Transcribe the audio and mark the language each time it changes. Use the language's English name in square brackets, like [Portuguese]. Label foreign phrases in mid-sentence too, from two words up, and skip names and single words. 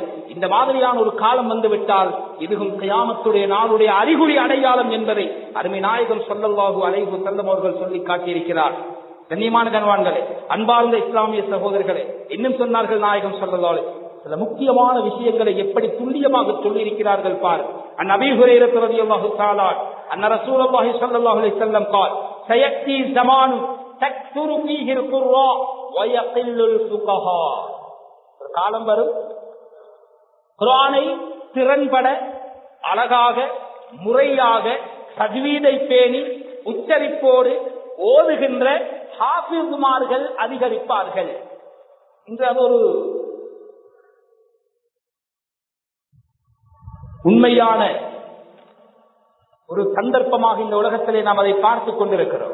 [Tamil] இந்த மாதிரியான ஒரு காலம் வந்துவிட்டால் இதுவும் கியாமத்துடைய நாளுடைய அறிகுறி அடையாளம் என்பதை அருமை நாயகம் [Arabic] صلى الله عليه وسلم [Tamil] அவர்கள் சொல்லி காட்டியிருக்கிறார். கண்ணியமான கணவான்களே, அன்பார்ந்த இஸ்லாமிய சகோதரர்களே, இன்னும் சொன்னார்கள் நாயகம் [Arabic] صلى الله عليه وسلم [Tamil] சில முக்கியமான விஷயங்களை எப்படி துல்லியமாக சொல்லி இருக்கிறார்கள் பார். [Arabic] عن أبي هريرة رضي الله تعالى أن رسول الله صلى الله عليه وسلم قال سيأتي زمان تكثر فيه القراء ويقل الفقهاء. [Tamil] ஒரு காலம் வரும், குர்ஆனை திறன்பட அழகாக முறையாக தஜ்வீதை பேணி உச்சரிப்போடு ஓதுகின்ற ஹாஃபிஸ்மார்கள் அதிகரிப்பார்கள். இன்று அது ஒரு உண்மையான ஒரு சந்தர்ப்பமாக இந்த உலகத்திலே நாம் அதை பார்த்துக் கொண்டிருக்கிறோம்.